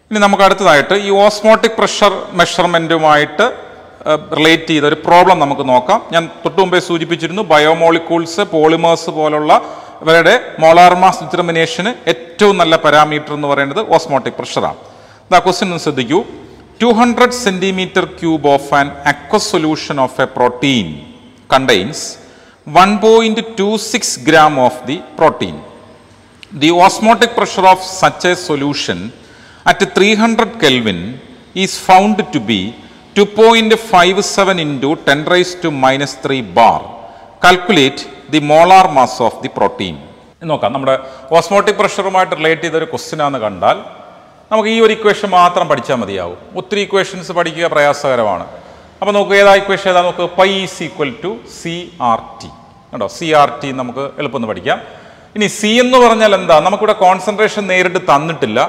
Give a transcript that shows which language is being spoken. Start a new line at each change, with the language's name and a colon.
Malayalam: ഇനി നമുക്ക് അടുത്തതായിട്ട് ഈ ഓസ്മോട്ടിക് പ്രഷർ മെഷർമെന്റുമായിട്ട് റിലേറ്റ് ചെയ്ത ഒരു പ്രോബ്ലം നമുക്ക് നോക്കാം. ഞാൻ തൊട്ടു മുമ്പേ സൂചിപ്പിച്ചിരുന്നു, ബയോമോളിക്യൂൾസ്, പോളിമേഴ്സ് പോലുള്ള ഇവരുടെ മോളാർ മാസ് ഡിറ്റർമിനേഷന് ഏറ്റവും നല്ല പാരാമീറ്റർ എന്ന് പറയുന്നത് ഓസ്മോട്ടിക് പ്രഷറാണ്. ക്വസ്റ്റ്യൻ ഒന്ന് ശ്രദ്ധിക്കൂ.
English: 200 centimeter cube of an aqueous solution of a protein contains 1.26 gram of the protein. The osmotic pressure of such a solution at 300 Kelvin is found to be 2.57 into 10 raised to minus 3 bar. Calculate the molar mass of the protein.
Malayalam: നോക്കാം, നമ്മുടെ osmotic പ്രഷറുമായിട്ട് relate ചെയ്തൊരു question ആണെന്ന് കണ്ടാൽ നമുക്ക് ഈ ഒരു equation മാത്രം പഠിച്ചാൽ മതിയാവും. ഒത്തിരി ഇക്വേഷൻസ് പഠിക്കുക പ്രയാസകരമാണ്. അപ്പോൾ നോക്കുക, ഏതാ ഇക്വേഷൻ ഏതാ നോക്കുക,
English: pi is equal to CRT
Malayalam: കേട്ടോ. CRT നമുക്ക് എളുപ്പം പഠിക്കാം. ഇനി സി എന്ന് പറഞ്ഞാൽ എന്താ, നമുക്കിവിടെ കോൺസെൻട്രേഷൻ നേരിട്ട് തന്നിട്ടില്ല.